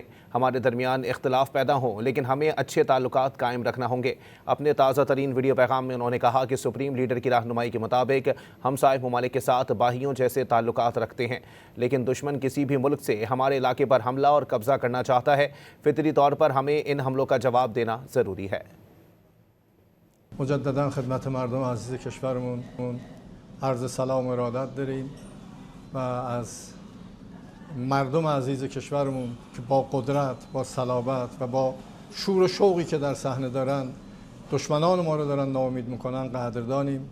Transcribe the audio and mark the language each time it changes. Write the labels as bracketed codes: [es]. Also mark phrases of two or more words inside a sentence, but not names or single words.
[ur] ہمارے درمیان اختلاف پیدا ہوں، لیکن ہمیں اچھے تعلقات قائم رکھنا ہوں گے. اپنے تازہ ترین ویڈیو پیغام میں انہوں نے کہا کہ [en] supreme leader [ur] کی رہنمائی کے مطابق ہمسائے ممالک کے ساتھ بھائیوں جیسے تعلقات رکھتے ہیں، لیکن دشمن کسی بھی ملک سے ہمارے علاقے پر حملہ اور قبضہ کرنا چاہتا ہے. فطری طور پر ہمیں ان حملوں کا جواب دینا ضروری ہے. [fa] مجددا خدمت مردم عزیز کشورمون عرض سلام و ارادت داریم و از مردم عزیز کشورمون که با قدرت، با صلابت و با شور و شوقی که در صحنه دارن دشمنان ما رو دارن ناامید میکنن قدردانیم.